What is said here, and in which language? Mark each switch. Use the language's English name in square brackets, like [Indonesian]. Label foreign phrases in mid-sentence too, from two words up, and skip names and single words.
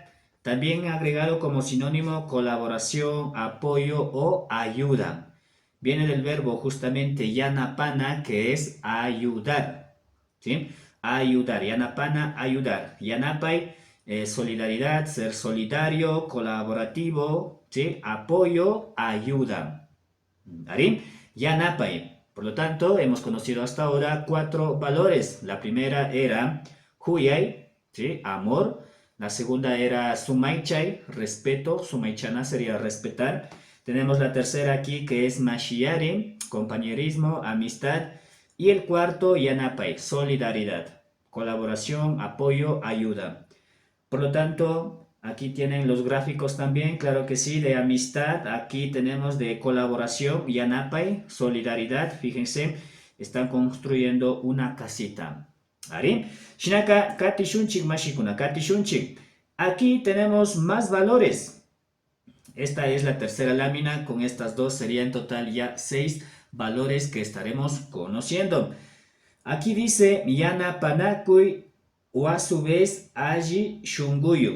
[Spanish] También he agregado como sinónimo colaboración, apoyo o ayuda. Viene del verbo justamente yanapana que es ayudar. ¿Sí? Ayudar. Yanapana, ayudar. Yanapay, solidaridad, ser solidario, colaborativo, ¿sí? Apoyo, ayuda. ¿Arí? Yanapay. Por lo tanto, hemos conocido hasta ahora 4 valores. La primera era huyay, ¿sí? Amor. La segunda era sumaichay, respeto. Sumaichana sería respetar. Tenemos la tercera aquí que es mashiari, compañerismo, amistad. Y el cuarto, yanapay, solidaridad, colaboración, apoyo, ayuda. Por lo tanto, aquí tienen los gráficos también, claro que sí, de amistad. Aquí tenemos de colaboración, yanapay, solidaridad. Fíjense, están construyendo una casita. ¿Ari? [Quechua] Shinaka, katishunchik mashikuna, katishunchik. [Spanish] Aquí tenemos más valores. Esta es la tercera lámina, con estas dos sería en total ya 6 valores que estaremos conociendo. Aquí dice [Quechua] Yana Panakui [Spanish] o a su vez [Quechua] Aji Shunguyuk.